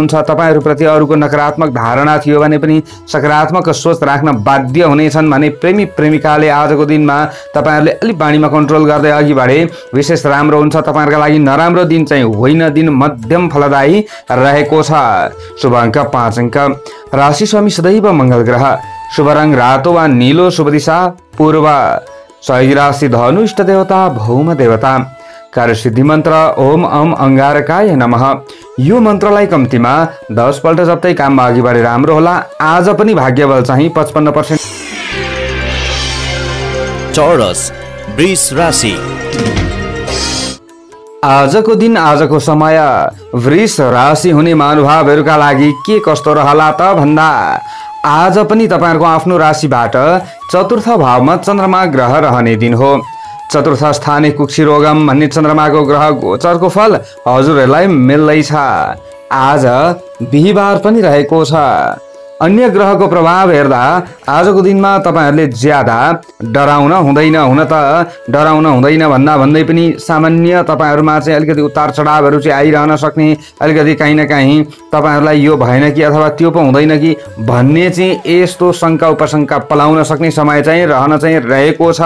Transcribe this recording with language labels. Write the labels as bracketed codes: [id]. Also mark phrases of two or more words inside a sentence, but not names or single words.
[ne] तपाईहरुप्रति अरूको नकारात्मक धारणा थियो भने पनि सकारात्मक सोच राख्न बाध्य हुनेछन् भने प्रेमी प्रेमिकाले आजको दिनमा तपाईहरुले अलि बाणीमा कन्ट्रोल गर्दै अघि बढे विशेष राम्रो हुन्छ। तपाईहरुका लागि नराम्रो दिन चाहिँ होइन, दिन मध्यम फलदायी रहेको छ। शुभ अङ्क 5 अङ्क। राशि स्वामी सदैव मंगल ग्रह। शुभ रङ रातो वा नीलो। शुभ दिशा पूर्व। सहयोगी राशि धनु। इष्ट देवता भौम देवता। कार्यसिद्धि मन्त्र [sa] ओम अम अंगारकाय नमः। [ne] यो मन्त्रलाई कम्तीमा 10 पल्ट जप्दै काममा अघि बढे राम्रो होला। आज पनि भाग्यबल चाहिँ 55%। चौरस वृष राशि। आजको दिन आजको समय वृष राशि हुने महानुभावहरूका लागि के कस्तो रहला त भन्दा आज पनि तपाईहरुको आफ्नो राशिबाट चतुर्थ भावमा चन्द्रमा ग्रह रहने दिन हो। [sa] चतुर्थ स्थाने कुक्षी रोगम [ne] भन्ने चन्द्रमाको ग्रह गोचरको फल हजुरहरूलाई मिल्दैछ। आज बिहीबार पनि रहेको छ। अन्य ग्रहको प्रभाव हेर्दा आजको दिनमा तपाईहरुले ज्यादा डराउन हुँदैन। हुन त डराउन हुँदैन भन्दा भन्दै पनि सामान्य तपाईहरुमा चाहिँ अलिकति उतार चढावहरू चाहिँ आइरहन सक्ने, अलिकति कहीँ न कहीँ तपाईहरुलाई यो भएन कि अथवा त्यो पो हुँदैन कि भन्ने चाहिँ यस्तो शङ्का उपशङ्का पलाउन सक्ने समय चाहिँ रहन चाहिँ रहेको छ।